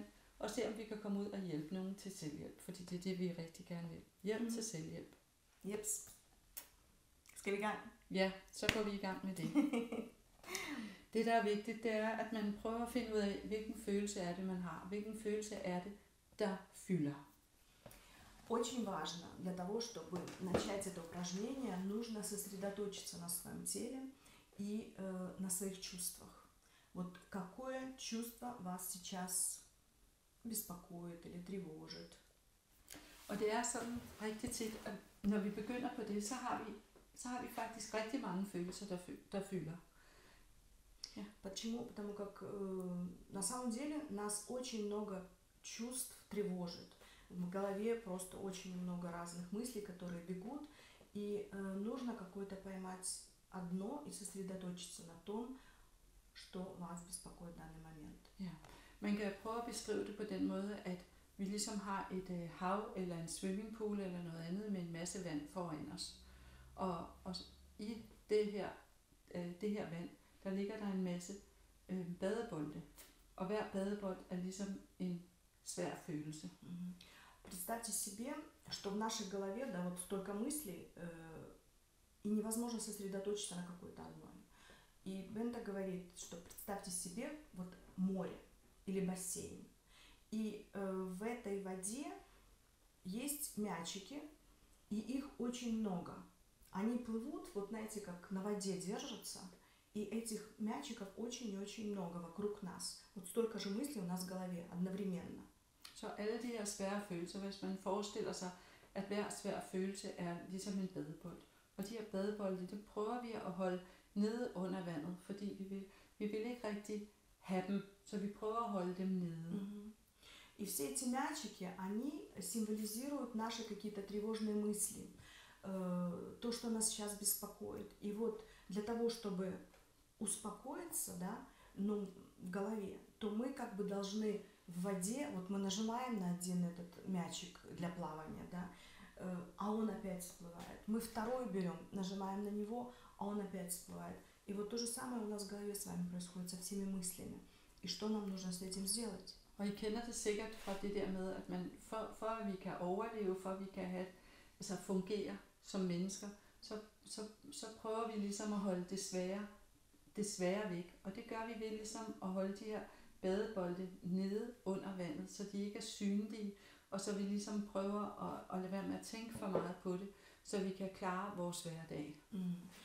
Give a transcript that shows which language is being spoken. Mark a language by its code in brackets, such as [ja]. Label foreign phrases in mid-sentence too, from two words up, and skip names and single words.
[da] Og se, om vi kan komme ud og hjælpe nogen til selvhjælp. Fordi det er det, vi rigtig gerne vil. Hjælp til selvhjælp. Jeps. Skal vi i gang? Ja, så går vi i gang med det. Det, der er vigtigt, det er, at man prøver at finde ud af, hvilken følelse er det, man har. Hvilken følelse er det, der fylder. [ru] Очень важно для того, чтобы начать это упражнение, нужно сосредоточиться на своем теле и на своих чувствах. Вот какое чувство вас сейчас bespokojit eller trivожит. [da] Og det er sådan rigtig tit, at når vi begynder på det, så har vi faktisk rigtig mange følelser, der fylder. Ja. [ru] Почему? Потому как на самом деле нас очень много чувств тревожит. В голове просто очень много разных мыслей, которые бегут, и нужно какое-то поймать одно и сосредоточиться на том, что вас беспокоит в данный момент. [da] Ja. Man kan prøve at beskrive det på den måde, at vi ligesom har et hav eller en swimmingpool eller noget andet med en masse vand foran os. Og i det her vand, der ligger der en masse badebolde. Og hver badebold er ligesom en svær følelse. [ru] Представьте себе, что в нашей голове, да, вот столько мыслей, и невозможно сосредоточиться на какой-то одной. И Бенда говорит, что представьте себе вот море или бассейн. И в этой воде есть мячики, и их очень много. Они плывут, вот знаете, как на воде держатся, и этих мячиков очень и очень много вокруг нас. Вот столько же мыслей у нас в голове одновременно. [da] Så alle de her svære følelser, hvis man forestiller sig, at hver svær følelse er ligesom en badebold. Og de her badebolde, det prøver vi at holde nede under vandet, fordi vi vil ikke rigtig have dem, så vi prøver at holde dem nede. [ru] И все эти мячики, они символизируют наши какие-то тревожные мысли, то, что нас сейчас беспокоит. И вот для того, чтобы успокоиться, да, ну, в голове, то мы как бы должны в воде, вот мы нажимаем на один этот мячик для плавания, да, а он опять всплывает. Мы второй берем, нажимаем на него, а он опять всплывает. И вот то же самое у нас в голове с вами происходит со всеми мыслями. И что нам нужно с этим сделать? [da] Og I kender det sikkert fra det der med, at man for at vi kan overleve, for at vi kan fungere som mennesker, så prøver vi ligesom at holde det svære væk. Og det gør vi ved ligesom at holde de her badebolde nede under vandet, så de ikke er synlige, og så vi ligesom prøver at lade være med at tænke for meget på det, så vi kan klare vores hverdag.